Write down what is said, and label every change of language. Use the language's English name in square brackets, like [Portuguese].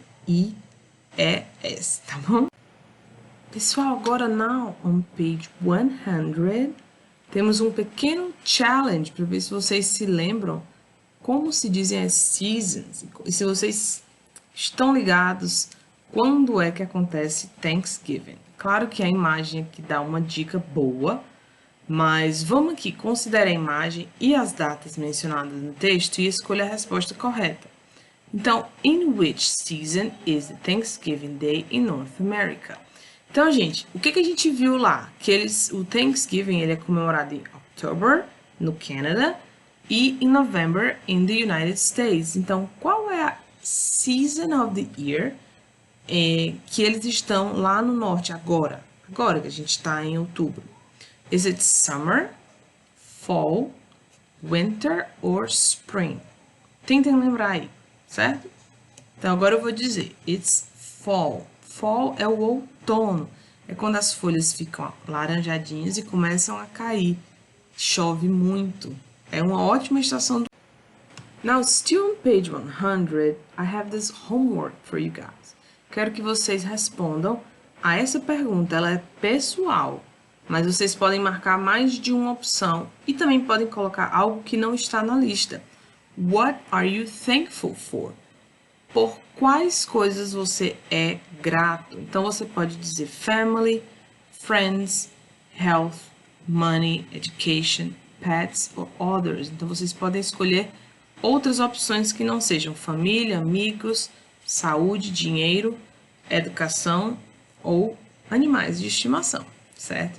[Portuguese] P-I-E-S, tá bom? Pessoal, agora [English] now on page 100, [Portuguese] temos um pequeno challenge para ver se vocês se lembram como se dizem as seasons e se vocês estão ligados quando é que acontece Thanksgiving. Claro que a imagem aqui dá uma dica boa, mas vamos aqui, considere a imagem e as datas mencionadas no texto e escolha a resposta correta. Então, [English] in which season is the Thanksgiving Day in North America? [Portuguese] Então, gente, o que a gente viu lá? Que o Thanksgiving ele é comemorado em October, no Canadá, e em November, [English] in the United States. [Portuguese] Então, qual é a [English] season of the year [Portuguese] que eles estão lá no norte agora? Agora que a gente está em outubro. [English] Is it summer, fall, winter or spring? [Portuguese] Tentem lembrar aí, certo? Então, agora eu vou dizer, [English] it's fall. [Portuguese] Fall é o outono, é quando as folhas ficam laranjadinhas e começam a cair. Chove muito. É uma ótima estação do... [English] Now, still on page 100, I have this homework for you guys. [Portuguese] Quero que vocês respondam a essa pergunta. Ela é pessoal, mas vocês podem marcar mais de uma opção e também podem colocar algo que não está na lista. [English] What are you thankful for? [Portuguese] Por quais coisas você é grato? Então, você pode dizer [English] family, friends, health, money, education, pets or others. [Portuguese] Então, vocês podem escolher outras opções que não sejam família, amigos, saúde, dinheiro, educação ou animais de estimação, certo?